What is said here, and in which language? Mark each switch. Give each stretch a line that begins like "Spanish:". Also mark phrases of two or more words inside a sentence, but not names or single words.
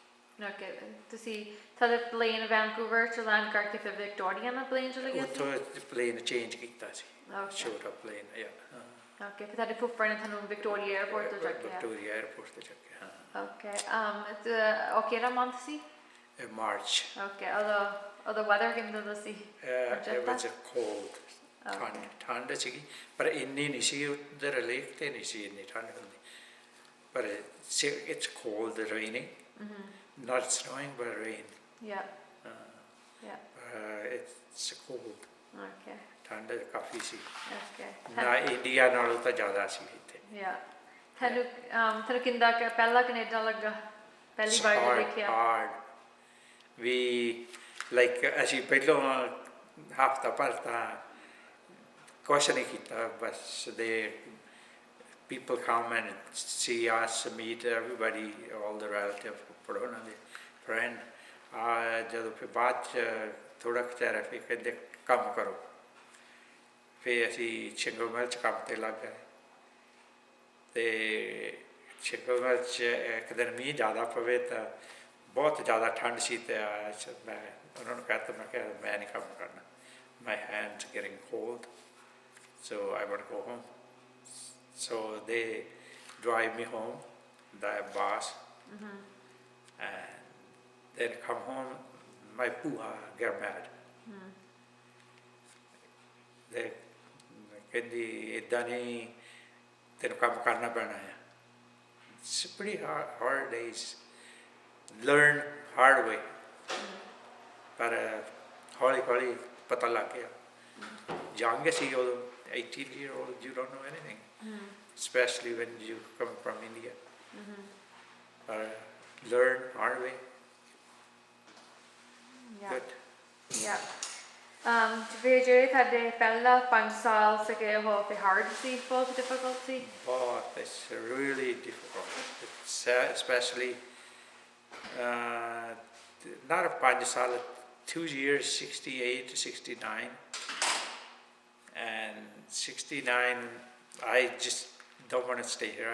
Punjabi: ਓਕੇ, ਤੁਸੀਂ ਤੁਹਾਡਾ ਪਲੇਨ ਵੈਨਕੂਵਰ 'ਚ ਲੈਂਡ ਕਰਕੇ ਫਿਰ ਵਿਕਟੋਰੀਆ ਨਾਲ ਪਲੇਨ ਚਲੇ ਗਏ ਸੀ? ਉੱਥੋਂ ਪਲੇਨ ਚੇਂਜ ਕੀਤਾ ਸੀ, ਛੋਟਾ ਪਲੇਨ। ਓਕੇ, ਫਿਰ ਤੁਹਾਡੇ ਫੁੱਫੜ ਨੇ ਤੁਹਾਨੂੰ ਵਿਕਟੋਰੀਆ ਏਅਰਪੋਰਟ ਤੋਂ ਚੱਕਿਆ? ਵਿਕਟੋਰੀਆ ਏਅਰਪੋਰਟ ਤੋਂ ਚੱਕਿਆ, ਹਾਂ। ਓਕੇ, ਉਹ ਕਿਹੜਾ ਮੰਥ ਸੀ? ਮਾਰਚ। ਓਕੇ, ਉਦੋਂ weather ਕਿੰਨਾ ਦਾ ਸੀ?
English: It was cold,
Punjabi: ਠੰਡ ਸੀਗੀ, ਪਰ ਇੰਨੀ ਨਹੀਂ ਸੀ। ਉੱਧਰ ਲੇਕ 'ਤੇ ਨਹੀਂ ਸੀ ਇੰਨੀ ਠੰਡ ਹੁੰਦੀ, ਪਰ
English: it's cold, raining, not snowing but rain. It's cold. Okay.
Punjabi: ਠੰਡ ਕਾਫੀ ਸੀ।
English: Okay.
Punjabi: ਨਾ ਇੰਡੀਆ ਨਾਲੋਂ ਤਾਂ ਜ਼ਿਆਦਾ ਸੀ ਇੱਥੇ। ਤੁਹਾਨੂੰ ਕਿੰਦਾ ਪਹਿਲਾ ਕੈਨੇਡਾ ਲੱਗਾ, ਪਹਿਲੀ ਵਾਰ ਦੇਖਿਆ?
English: Hard.
Punjabi: ਅਸੀਂ ਪਹਿਲਾਂ ਹਫ਼ਤਾ ਭਰ ਤਾਂ ਕੁਛ ਨਹੀਂ ਕੀਤਾ, ਬਸ
English: people come and see us, meet everybody, all the relatives,
Punjabi: ਉਹਨਾਂ ਦੇ friend. ਜਦੋਂ ਫਿਰ ਬਾਅਦ 'ਚ ਥੋੜ੍ਹਾ ਕੁ ਚਿਰ ਫਿਰ ਕਹਿੰਦੇ ਕੰਮ ਕਰੋ। ਫਿਰ ਅਸੀਂ ਸ਼ਿੰਗਲ ਮਿਲ 'ਚ ਕੰਮ 'ਤੇ ਲੱਗ ਗਏ, ਅਤੇ ਸ਼ਿੰਗਲ ਮਿਲ 'ਚ ਇੱਕ ਦਿਨ ਮੀਂਹ ਜ਼ਿਆਦਾ ਪਵੇ ਤਾਂ ਬਹੁਤ ਜ਼ਿਆਦਾ ਠੰਡ ਸੀ, ਅਤੇ ਮੈਂ ਉਹਨਾਂ ਨੂੰ ਕਹਿ ਦਿੱਤਾ, ਮੈਂ ਕਿਹਾ ਮੈਂ ਨਹੀਂ ਕੰਮ ਕਰਨਾ,
English: my hands getting cold, so I want to go home. So they drive me home, the bus, and then come home. My pooha get mad. They
Punjabi: ਕਹਿੰਦੀ ਇੱਦਾਂ ਨਹੀਂ, ਤੈਨੂੰ ਕੰਮ ਕਰਨਾ ਪੈਣਾ ਹੈ।
English: It's pretty hard days. Learn hard way.
Punjabi: ਪਰ ਹੌਲੀ ਹੌਲੀ ਪਤਾ ਲੱਗ ਗਿਆ। Young ਸੀ ਉਦੋਂ,
English: 18-year-old, you don't know anything, especially when you come from India. Learn hard way. Yeah. Good. Yeah.
Punjabi: ਤੇ ਫਿਰ ਜਿਹੜੇ ਤੁਹਾਡੇ ਪਹਿਲਾ 5 ਸਾਲ ਸੀਗੇ ਉਹ ਫਿਰ hard ਸੀ,
English: full of difficulty? But it's really difficult. It's, especially uh, not a 5 2 years, 68 to 69. And 69, I just don't want to stay here.